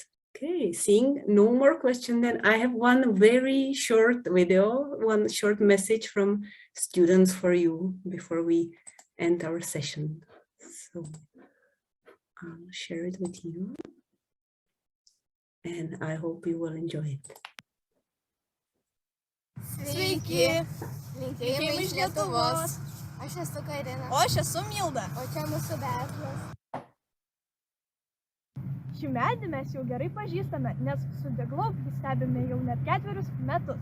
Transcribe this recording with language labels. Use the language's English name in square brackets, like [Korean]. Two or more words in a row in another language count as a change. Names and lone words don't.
[English] Okay, seeing no more question, then I have one very short video, one short message from students for you before we end our session. So I'll share it with you, and I hope you will enjoy it. [Lithuanian] Sveiki! Linkėjimai iš Lietuvos. Aš esu Karina. O aš esu Milda. O čia mūsų verslas. Šį medį mes jau gerai pažįstame, nes su The Globe jį stebime jau net 4 metus.